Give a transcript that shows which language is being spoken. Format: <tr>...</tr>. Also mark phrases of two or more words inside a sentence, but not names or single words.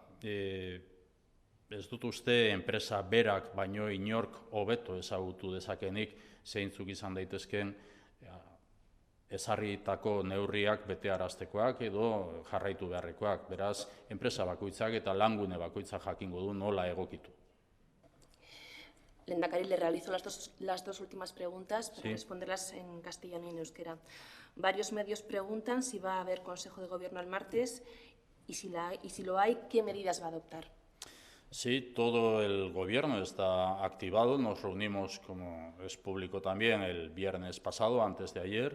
<eu>Ez dut uste enpresa berak baino inork hobeto ezagutu dezakenik zeintzuk izan daitezken ezarritako neurriak betearaztekoak edo jarraitu beharrekoak. Beraz, enpresa bakoitzak eta langune bakoitzak jakingo du nola egokitu. Lehendakari,</eu> <es>le realizo las dos últimas preguntas para responderlas en castellano y en euskera. Varios medios preguntan si va a haber Consejo de Gobierno el martes y si lo hay, ¿qué medidas va a adoptar? Sí, todo el Gobierno está activado. Nos reunimos, como es público también, el viernes pasado, antes de ayer.</es>